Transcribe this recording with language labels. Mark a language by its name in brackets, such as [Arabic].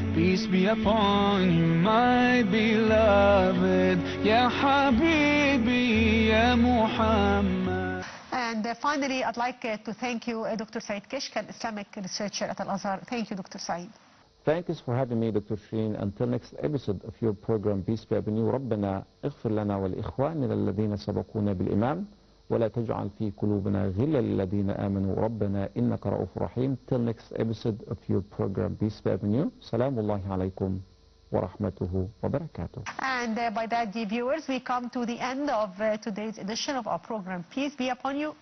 [English] Peace be upon you, my beloved, [Arabic] Ya Habibi, [English] Ya Muhammad. And finally, I'd like to thank you, Dr. Saeed Kishk, an Islamic researcher at Al-Azhar. Thank you, Dr. Saeed. Thank you for having me, Dr. Shireen. Until next episode of your program, Peace Be Upon You. [Arabic] ربنا اغفر لنا ولإخواننا الذين سبقونا بالإيمان ولا تجعل في قلوبنا غلا للذين آمنوا ربنا إنك رؤوف رحيم. [English] Till next episode of your program, Peace Be Upon You. [Arabic] سلام الله عليكم ورحمته وبركاته. [English] And by that, dear viewers, we come to the end of today's edition of our program, Peace Be Upon You.